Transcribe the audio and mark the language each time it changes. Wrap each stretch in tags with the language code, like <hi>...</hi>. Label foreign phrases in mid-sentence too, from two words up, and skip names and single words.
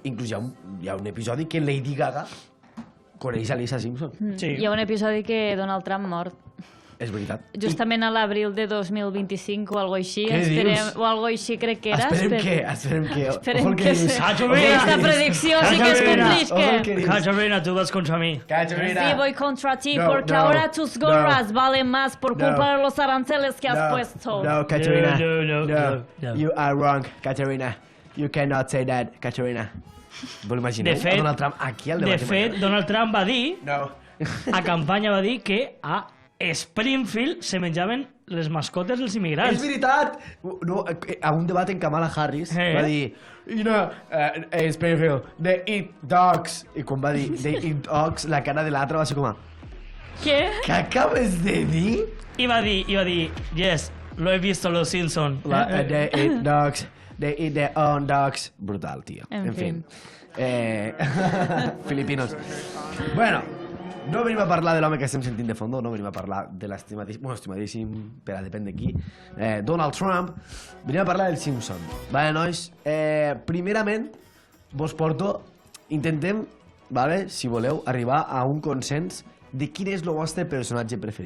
<ca>Inclús hi ha un episodi que Lady Gaga coneix a Lisa Simpson. Sí. Hi ha un episodi que Donald Trump mort. És veritat. Justament a l'abril de 2025 o algo així. Què dius? O algo així crec que era. Esperem que... Esperem</ca> <es>Ojo el</es> <ca>que dius. sí. Cacho, Aquesta mira. predicció sí que es</ca> <es>Ojo el</es> <ca>complisca. que dius. Cachabrina,</ca> <es>tú vas contra mí. Sí, voy contra ti No, porque no, ahora tus gorras valen más por culpa de los aranceles que has puesto. No, Katerina. No.</es> <en>You are wrong, Katerina. You cannot say that, Katerina.</en> <ca>Vos l'imagineu? De fet- Donald Trump aquí al De debat. fet, Donald Trump va dir, No. a campanya va dir que a Springfield se menjaven les mascotes dels És immigrants. veritat! No, a un debat en Kamala Harris va dir,</ca> <en>you know, Springfield, they eat dogs.</en> <ca>I quan va dir,</ca> <en>they eat dogs,</en> <ca>la cara de l'altre va ser com a, Què? què acabes de dir? I va dir,</ca> <es>yes, lo he visto Los Simpson.</es> <en>They eat dogs, they eat their own dogs.</en> <es>Brutal, tio. En fin. Filipinos.</es> <ca>Bueno, no venim a parlar de l'home que estem sentint</ca> <es>de fondo,</es> <ca>no venim a parlar de l'estimadíssim, però depèn de qui, Donald Trump. Venim a parlar del Simpson. Vale, nois? Primerament, vos porto, intentem, vale, si voleu, arribar a un consens de quin és el vostre personatge preferit.</ca>